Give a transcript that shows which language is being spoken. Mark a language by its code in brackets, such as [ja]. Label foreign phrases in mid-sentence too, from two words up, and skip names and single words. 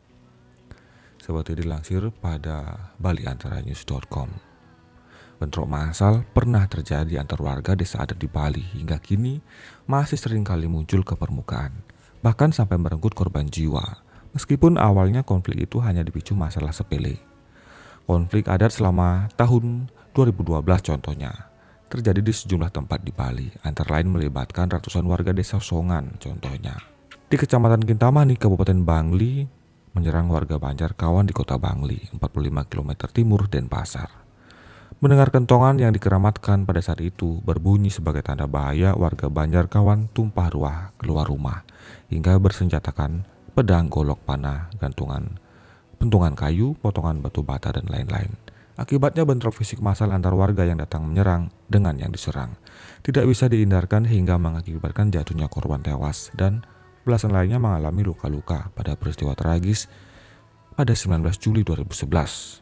[id] Seperti dilansir pada baliantaranews.com, bentrok massal pernah terjadi antar warga desa adat di Bali hingga kini masih sering kali muncul ke permukaan, bahkan sampai merenggut korban jiwa. Meskipun awalnya konflik itu hanya dipicu masalah sepele. Konflik adat selama tahun 2012 contohnya terjadi di sejumlah tempat di Bali, antara lain melibatkan ratusan warga desa Songan contohnya. Di Kecamatan Kintamani, Kabupaten Bangli, menyerang warga Banjarkawan di kota Bangli, 45 km timur Denpasar. Mendengar kentongan yang dikeramatkan pada saat itu berbunyi sebagai tanda bahaya, warga Banjarkawan tumpah ruah keluar rumah hingga bersenjatakan pedang, golok panah, pentungan kayu, potongan batu bata, dan lain-lain. Akibatnya bentrok fisik massal antar warga yang datang menyerang dengan yang diserang tidak bisa dihindarkan hingga mengakibatkan jatuhnya korban tewas dan belasan lainnya mengalami luka-luka pada peristiwa tragis pada 19 Juli 2011.